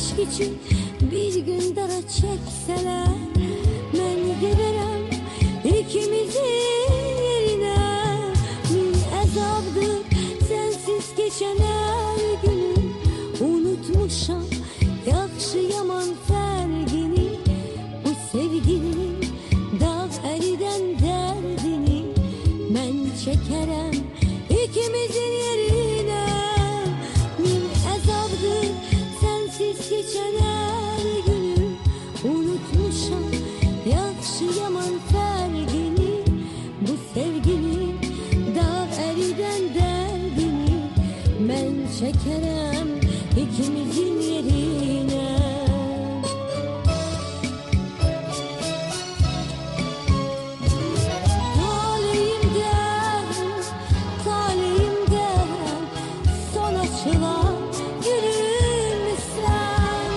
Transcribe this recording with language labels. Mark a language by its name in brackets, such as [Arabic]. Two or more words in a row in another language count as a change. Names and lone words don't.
[Turkish] için bir gün dara çekseler, ben giderim ikimizin yerine. Min azabdır sensiz geçen her günüm, [Azerbaijani] unutmuşam yaxşı yaman fərqini. Bu sevginin dağ əriden dərdini mən çəkərəm ikimizin yerine. [Turkish] Min əzabdır sensiz geçen her günüm, [Azerbaijani] unutmuşam yaxşı yaman fərqini. Bu sevginin dağ əriden dərdini mən çəkərəm ikimizin yerine. [Turkish] Talihimden son açılan gülüm sen.